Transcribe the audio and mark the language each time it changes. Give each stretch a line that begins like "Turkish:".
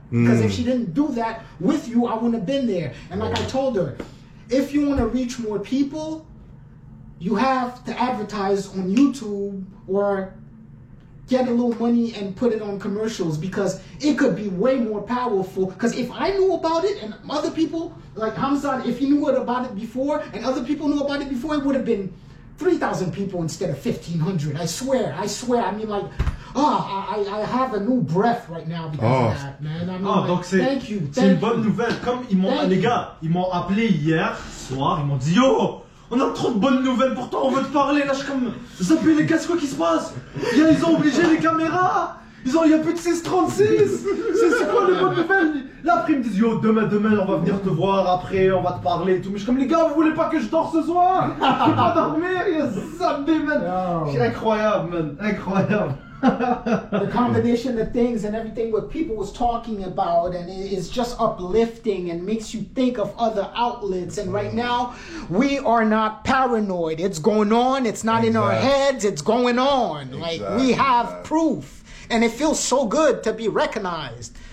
English: Because if she didn't do that with you, I wouldn't have been there. And like I told her, if you want to reach more people, you have to advertise on YouTube or get a little money and put it on commercials, because it could be way more powerful. Because if I knew about it and other people, like Hamzat, if he knew about it before and other people knew about it before, it would have been 3,000 people instead of 1,500. I swear. I mean, like, I have a new breath right now because of that, man. I mean,
French: donc
English: thank you.
French: C'est une bonne nouvelle. Comme les gars, ils m'ont appelé hier soir, ils m'ont dit, yo, on a trop de bonnes nouvelles pour toi, on veut te parler. Là, je suis comme, zappez les gars, c'est quoi qui se passe? Ils ont obligé les caméras. Il n'y a plus de 636. C'est quoi les bonnes nouvelles? Là après ils me disent, yo, demain on va venir te voir, après on va te parler et tout. Mais je suis comme, les gars, vous voulez pas que je dors ce soir? Je peux pas dormir, zappé, man. C'est incroyable, man, incroyable.
English: The combination of things and everything what people was talking about, and it's just uplifting and makes you think of other outlets. And right now we are not paranoid. It's going on. It's not in our heads. It's going on. Like, we have proof, and it feels so good to be recognized.